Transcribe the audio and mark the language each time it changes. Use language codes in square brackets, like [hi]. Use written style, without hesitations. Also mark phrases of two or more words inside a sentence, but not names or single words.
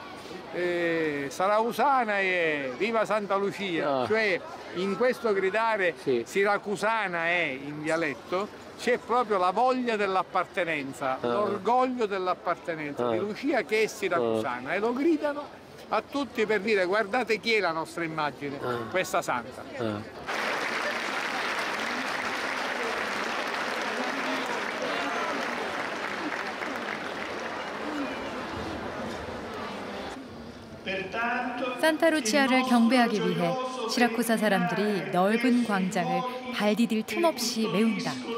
[it] Sarausana e viva Santa Lucia, cioè in questo gridare siracusana è in dialetto c'è proprio la voglia dell'appartenenza, l'orgoglio dell'appartenenza di Lucia che è siracusana e lo gridano a tutti per dire guardate chi è la nostra immagine, questa santa. [ko] 산타 루치아를 경배하기 위해 시라쿠사 사람들이 넓은 광장을 발 디딜 틈 없이 메운다.